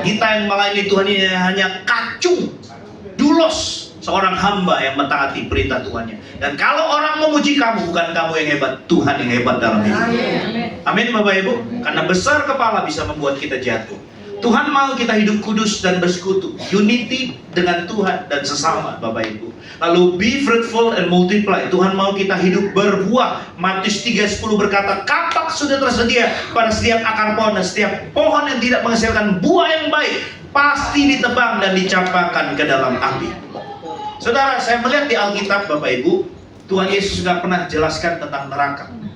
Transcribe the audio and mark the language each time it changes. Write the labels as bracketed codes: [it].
[id] Kita yang melayani Tuhan ini hanya kacung, dulos, seorang hamba yang mentaati perintah Tuhannya. Dan kalau orang memuji kamu, bukan kamu yang hebat, Tuhan yang hebat dalam hidup. Amin Bapak Ibu. Karena besar kepala bisa membuat kita jatuh. Tuhan mau kita hidup kudus dan bersekutu, unity dengan Tuhan dan sesama, Bapak Ibu. Lalu [en] be fruitful and multiply. [id] Tuhan mau kita hidup berbuah. Matius 3:10 berkata, kapak sudah tersedia pada setiap akar pohon, dan setiap pohon yang tidak menghasilkan buah yang baik pasti ditebang dan dicampakkan ke dalam api. Saudara, saya melihat di Alkitab, Bapak Ibu, Tuhan Yesus sudah pernah jelaskan tentang neraka.